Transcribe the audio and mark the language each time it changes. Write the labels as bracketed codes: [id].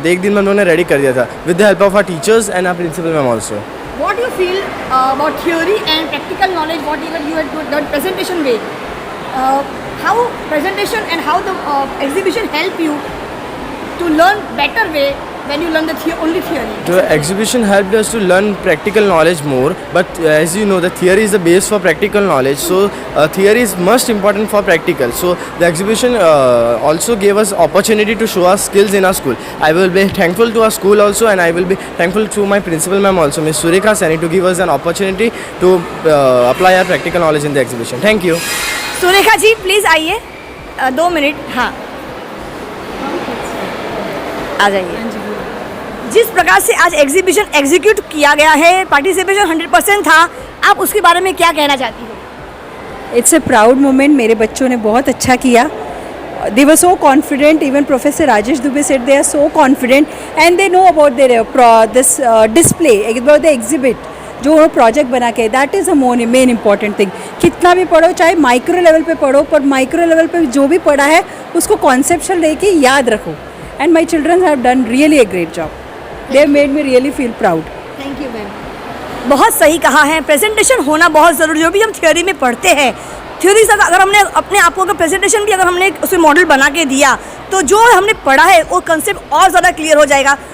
[hi] तो एक दिन में हम लोगों ने रेडी कर दिया था [en] With the help of our teachers and our principal ma'am also. What do you feel about theory and practical knowledge? What you had done presentation way? How presentation and how the exhibition help you to learn better way when you learn the only theory? The exhibition helped us to learn practical knowledge more, but as you know, the theory is the base for practical knowledge. So theory is most important for practical. So the exhibition also gave us opportunity to show our skills in our school. I will be thankful to our school also, and I will be thankful to my principal ma'am also, Ms. Sureka Sani, to give us an opportunity to apply our practical knowledge in the exhibition. Thank you. [hi] Surekha ji please आइए, 2 minute. हाँ, आ जाइए। जिस प्रकार से आज exhibition execute किया गया है, पार्टिसिपेशन 100% था, आप उसके बारे में क्या कहना चाहती हो? [en] It's a proud moment. [hi] मेरे बच्चों ने बहुत अच्छा किया। [en] They were so confident. Even Professor Rajesh Dubey said they are so confident and they know about their this display, about the exhibit [hi] जो वो प्रोजेक्ट बना के, [en] That is a main important thing. [hi] कितना भी पढ़ो, चाहे माइक्रो लेवल पे पढ़ो, पर माइक्रो लेवल पे जो भी पढ़ा है उसको कॉन्सेप्चुअल लेके याद रखो। [en] And my children have done really a great job. They have made me really feel proud. Thank you ma'am. [hi] बहुत सही कहा है, प्रेजेंटेशन होना बहुत ज़रूरी है। जो भी हम थ्योरी में पढ़ते हैं, थ्योरी से अगर हमने अपने आप को अगर प्रेजेंटेशन भी अगर हमने उसमें मॉडल बना के दिया, तो जो हमने पढ़ा है वो कंसेप्ट और ज़्यादा क्लियर हो जाएगा।